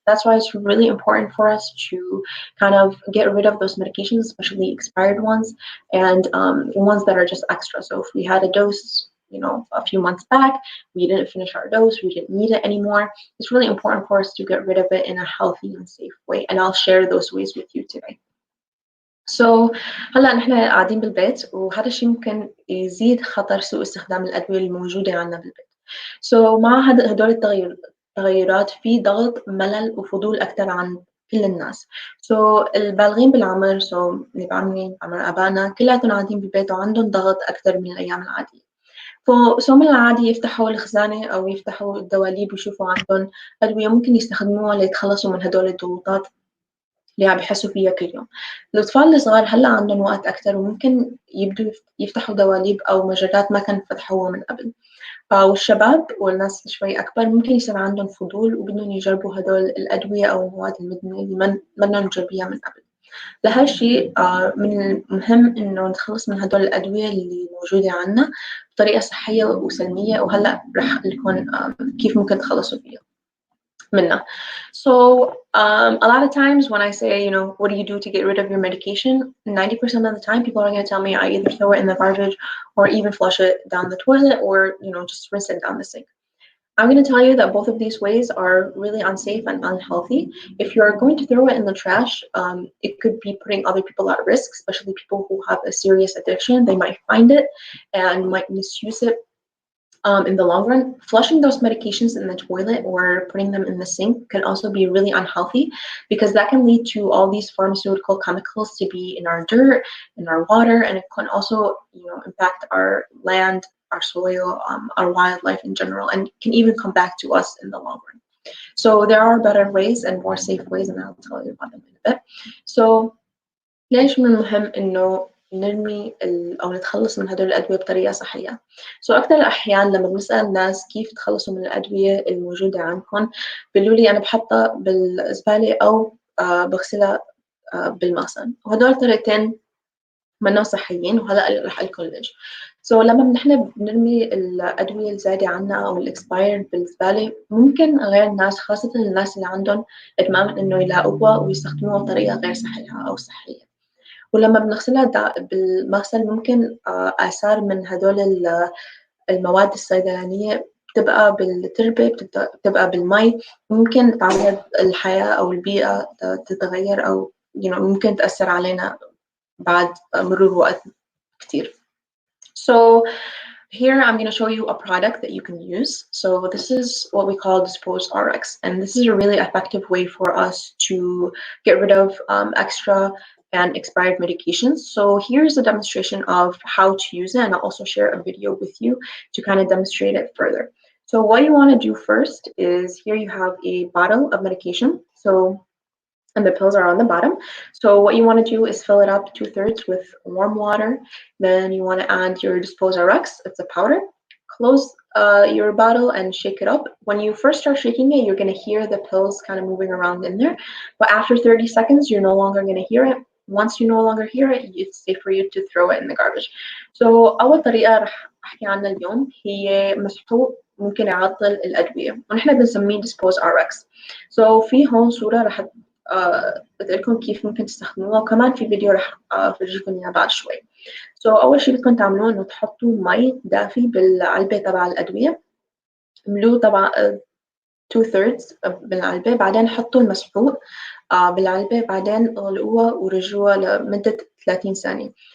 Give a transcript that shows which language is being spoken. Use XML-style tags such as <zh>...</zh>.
<en>That's why it's really important for us to kind of get rid of those medications, especially expired ones, and ones that are just extra. So if we had a dose, a few months back, we didn't finish our dose, we didn't need it anymore, it's really important for us to get rid of it in a healthy and safe way, and I'll share those ways with you today.</en> <ar>So هلا نحن قاعدين بالبيت، وهذا الشيء ممكن يزيد خطر سوء استخدام الأدوية الموجودة عندنا بالبيت. So مع هدول التغيرات في ضغط، ملل، وفضول أكثر عن كل الناس. So البالغين بالعمر، اللي بعمري عمر آبائنا، كلياتهم قاعدين بالبيت وعندهم ضغط أكثر من الأيام العادية. من العادي يفتحوا الخزانة أو يفتحوا الدواليب ويشوفوا عندهم أدوية ممكن يستخدموها ليتخلصوا من هدول الضغوطات اللي عم بيحسوا فيها كل يوم. الأطفال الصغار هلا عندهم وقت أكتر، وممكن يبدوا يفتحوا دواليب أو مجرات ما كانوا فتحوها من قبل. والشباب والناس شوي أكبر ممكن يصير عندهم فضول وبدهم يجربوا هدول الأدوية أو المواد المدمنة اللي ما مجربيها من قبل. لهالشيء من المهم إنه نتخلص من هدول الأدوية اللي موجودة عنا بطريقة صحية وسلمية، وهلا رح لكم كيف ممكن تخلصوا فيها منها.</ar> <en>So a lot of times when I say, what do you do to get rid of your medication, 90% of the time people are going to tell me I either throw it in the garbage or even flush it down the toilet, or just rinse it down the sink. I'm going to tell you that both of these ways are really unsafe and unhealthy. If you're going to throw it in the trash, it could be putting other people at risk, especially people who have a serious addiction. They might find it and might misuse it. In the long run, flushing those medications in the toilet or putting them in the sink can also be really unhealthy, because that can lead to all these pharmaceutical chemicals to be in our dirt, in our water, and it can also, impact our land, our soil, our wildlife in general, and can even come back to us in the long run. So there are better ways and more safe ways, and I'll tell you about them in a bit.</en> <ar>So ليش من المهم إنه نرمي أو نتخلص من هدول الأدوية بطريقة صحية؟ أكثر الأحيان لما بنسأل الناس كيف تخلصوا من الأدوية الموجودة عندكم، بيقولوا لي أنا بحطها بالزبالة أو بغسلها بالمغسل، وهدول طريقتين منهم صحيين، وهلا رح أقول لكم ليش. لما نحن بنرمي الأدوية الزايدة عنا أو الإكسبايرد بالزبالة، ممكن غير الناس، خاصة الناس اللي عندهم إدمان، إنه يلاقوها ويستخدموها بطريقة غير صحيحة أو صحية. ولما بنغسلها بالمغسل ممكن آثار من هدول المواد الصيدلانية بتبقى بالتربة، بتبقى بالمي، ممكن تعرض الحياة أو البيئة تتغير، أو ممكن تأثر علينا بعد مرور وقت كتير.</ar> <en>So here I'm going to show you a product that you can use. So this is what we call Dispose RX, and this is a really effective way for us to get rid of extra and expired medications. So here's a demonstration of how to use it, and I'll also share a video with you to kind of demonstrate it further. So what you want to do first is, here you have a bottle of medication. And the pills are on the bottom. So what you want to do is fill it up 2/3 with warm water. Then you want to add your Dispose RX. It's a powder. Close your bottle and shake it up. When you first start shaking it, you're going to hear the pills kind of moving around in there. But after 30 seconds, you're no longer going to hear it. Once you no longer hear it, it's safe for you to throw it in the garbage.</en> <ar>So أول طريقة رح أحكي عنها اليوم هي مسحوق ممكن يعطل الأدوية، ونحن بنسميه Dispose RX. So في هون صورة رح بتقلكم كيف ممكن تستخدموها، وكمان في فيديو رح أفرجيكم إياه بعد شوي. أول شيء بدكم تعملوه إنه تحطوا مي دافي بالعلبة تبع الأدوية، املوه طبعا 2/3 بالعلبة، بعدين حطوا المسحوق بالعلبة، بعدين اغلقوها ورجوها لمدة 30 ثانية.</ar>